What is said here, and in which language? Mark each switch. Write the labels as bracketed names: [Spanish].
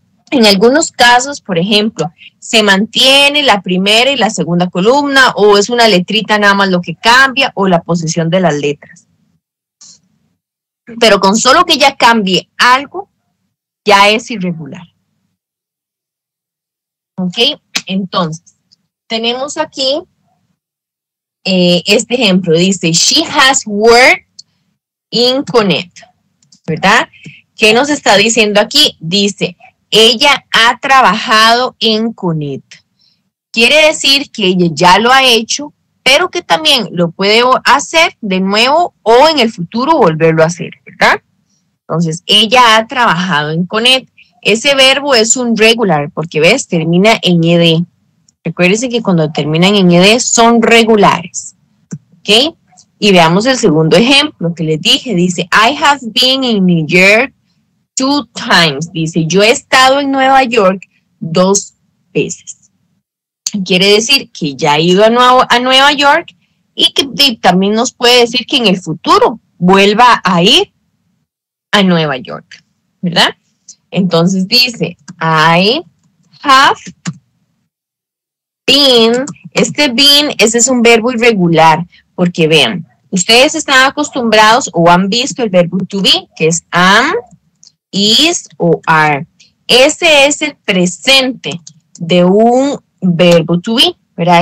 [Spanish] En algunos casos, por ejemplo, se mantiene la primera y la segunda columna, o es una letrita nada más lo que cambia, o la posición de las letras. Pero con solo que ya cambie algo, ya es irregular. ¿Ok? Entonces, tenemos aquí este ejemplo. Dice, [English] she has worked in Connect, [Spanish] ¿verdad? ¿Qué nos está diciendo aquí? Dice, ella ha trabajado en Connect. Quiere decir que ella ya lo ha hecho, pero que también lo puede hacer de nuevo o en el futuro volverlo a hacer, ¿verdad? Entonces, ella ha trabajado en Connect. Ese verbo es un regular porque, ¿ves? Termina en ed. Recuérdense que cuando terminan en ed son regulares, ¿ok? Y veamos el segundo ejemplo que les dije. Dice, [English] I have been in New York 2 times. [Spanish] Dice, yo he estado en Nueva York 2 veces. Quiere decir que ya ha ido a Nueva York y que también nos puede decir que en el futuro vuelva a ir a Nueva York, ¿verdad? Entonces dice, [English] I have been. [Spanish] Este been, ese es un verbo irregular, porque vean, ustedes están acostumbrados o han visto el verbo to be, que es am, is o are. Ese es el presente de un verbo to be, ¿verdad?